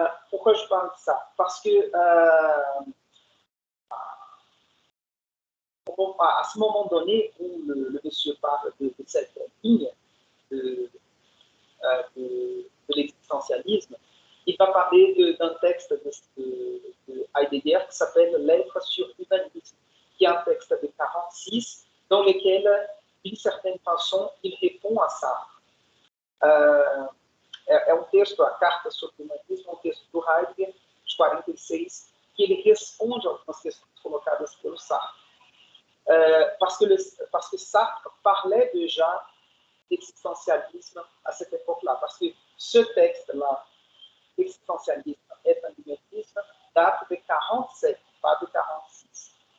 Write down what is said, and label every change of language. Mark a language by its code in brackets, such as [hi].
[fr] Pourquoi je parle de ça? Parce que à ce moment donné où le monsieur parle de cette ligne de l'existentialisme, il va parler d'un texte de Heidegger qui s'appelle Lettres sur l'humanisme, qui est un texte de 1946 dans lequel, d'une certaine façon, il répond à ça. [pt] É um texto, a Carta sobre o Humanismo, um texto do Heidegger, de 46, que ele responde a algumas questões colocadas pelo Sartre. [fr] Parce que Sartre parlait déjà d'existentialisme à cette époque-là, parce que ce texte-là, l'existentialisme est un humanisme, date de 47, pas de 46.